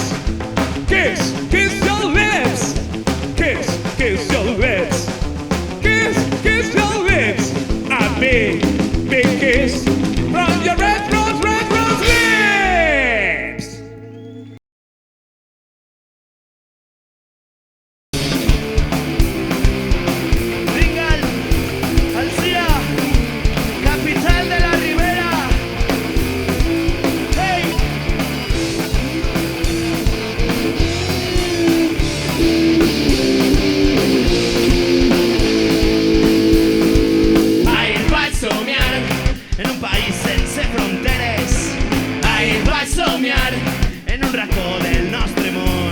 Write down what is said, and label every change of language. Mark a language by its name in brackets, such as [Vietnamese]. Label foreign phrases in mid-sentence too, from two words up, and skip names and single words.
[English] Kiss your lips. Kiss your lips. Kiss your lips. A big, big kiss from your red rose lips. [Catalan] Ringal, Alzira, capital de la Ribera. Hey. En un país sense fronteres, ahir vaig somiar en un racó del nostre món.